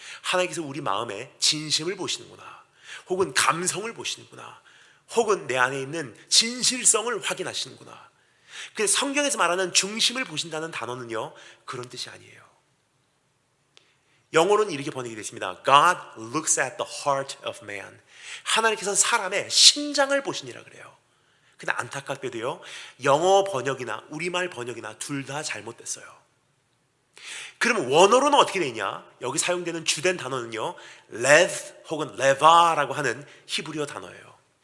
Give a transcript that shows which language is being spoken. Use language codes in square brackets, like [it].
[ko] 하나님께서 우리 마음에 진심을 보시는구나, 혹은 감성을 보시는구나, 혹은 내 안에 있는 진실성을 확인하시는구나. 근데 성경에서 말하는 중심을 보신다는 단어는요, 그런 뜻이 아니에요. 영어로는 이렇게 번역이 되어 있습니다. [en] God looks at the heart of man. [ko] 하나님께서는 사람의 심장을 보시니라 그래요. 근데 안타깝게도요, 영어 번역이나 우리말 번역이나 둘 다 잘못됐어요. 그러면 원어로는 어떻게 되냐? 여기 사용되는 주된 단어는요, 레v 혹은 레바라고 하는 히브리어 단어예요.